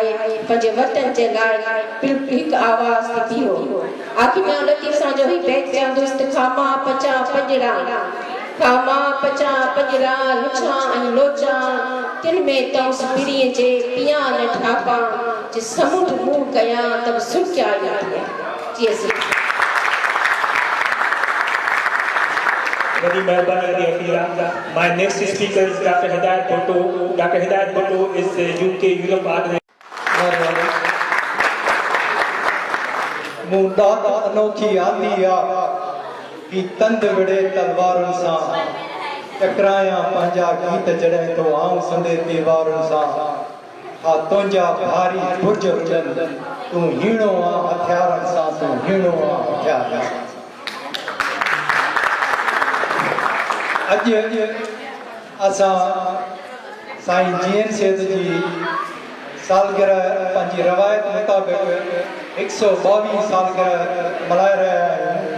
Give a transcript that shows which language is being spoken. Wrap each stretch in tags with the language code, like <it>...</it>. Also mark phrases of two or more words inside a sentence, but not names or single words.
<sd>पंहिंजे वतन जे लाइ बिल्कुलु हिकु आवाज़ ते बीहो। आखिर में लतीफ़ सां जो ही बैत चवंदुसि त खामा पचा पंजड़ा लुछा ऐं लोचा तिन में तौस पिरीअ जे पिया न ठापा जे समुंड मुंहुं कयां तब सुक्या जी</sd> <en>Very Melbourne area. My next speaker is Dr. Hidayat Bhutto. Dr. Hidayat Bhutto is a UK Europe organizer.</en> <sd>मुंडा अनोखी आंदी आ कि तंद विड़े तलवारुनि सां टकरायां पंहिंजा गीत जॾहिं तो आऊं संदे दीवारुनि सां हा तुंहिंजा भारी भुज रुलनि तूं हीणो आ हथियारनि सां तूं हीणो आ हथियारनि सां। अॼु असां साईं जीएन सेठ जी सालगिरह पंहिंजी रवायत मुताबिक़ 122 सालगिरह मल्हाए रहिया आहियूं।</sd>